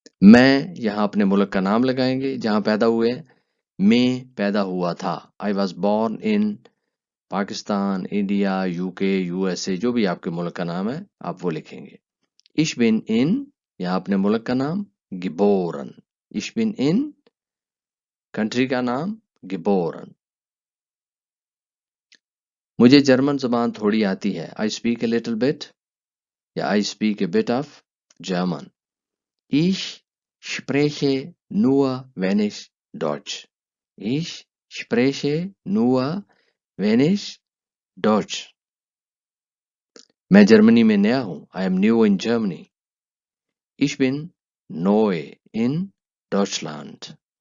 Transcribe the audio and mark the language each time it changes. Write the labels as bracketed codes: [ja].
[ur] میں یہاں اپنے ملک کا نام لگائیں گے جہاں پیدا ہوئے ہیں. میں پیدا ہوا تھا. I was born in Pakistan, India, you کے، یو ایس اے، جو بھی آپ کے ملک کا نام ہے آپ وہ لکھیں گے. Ich bin in، یہاں اپنے ملک کا نام geboren. [de] Ich bin in، کنٹری کا نام geboren. [ur] مجھے جرمن زبان تھوڑی آتی ہے. [en] I speak a little bit، یا I speak a bit of German. [de] Ich spreche nur wenig Deutsch. Ich spreche nur wenig Deutsch. [ur] میں جرمنی میں نیا ہوں. I am new in Germany. [de] Ich bin neu in Deutschland.